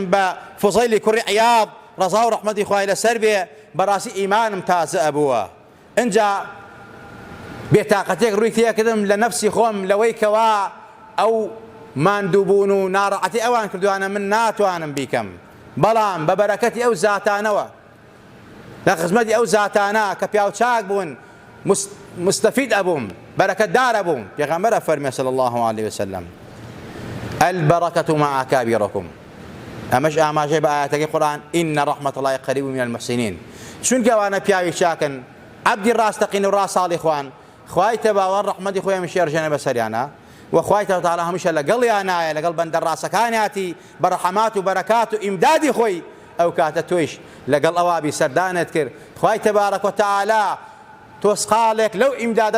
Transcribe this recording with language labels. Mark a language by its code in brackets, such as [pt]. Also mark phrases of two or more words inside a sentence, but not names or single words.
[ckb] بە فوزەیلی کوڕی عیاض ڕەزا و ڕەحمەتی خوای لەسەر بێ بەڕاستی ئیمانم تازە ئەبووە ئینجا بێتاقەتێک ڕووی تێکردم لە نەفسی خۆم لەوەی کەوا ئەو ماندووبوون و ناڕەحەتی ئەوان کردوانە من ناتوانم بیکەم بەڵام بە بەرەکەتی ئەو زاتانەوە لە خزمەتی ئەو زاتانە کە پیاوچاک بوون مستەفید ئەبووم بەرەکەتدار ئەبووم پێغەمبەر ئەفەرمێ [ar] صلی الله عليه وسلم البركة مع أكابركم [ckb] ئەمەش ئاماژەی بە ئاەتەکەی قورئان [ar] إن رحمة الله قريب من المحسنين [ckb] چونکە ئەوانە پیاوی چاکن عەبدی ڕاستەقین و ڕاستاڵی خوان خوای تەباوەڕ ڕەحمەتی خۆی هەمیشە ئەڕژێنە بەسەریانە و خوای تەعالی هەمیشە لەگەڵیانایە لەگەڵ بەندە ڕاستەکانیاتی بە ڕەحمات و بەرەکات و ئیمدادی خۆی ئەو کاتە تۆیش لەگەڵ ئەوابی سەردانت کرد خوای تەبارەک و تەعالی تۆ سقاڵێک لەو ئیمدادت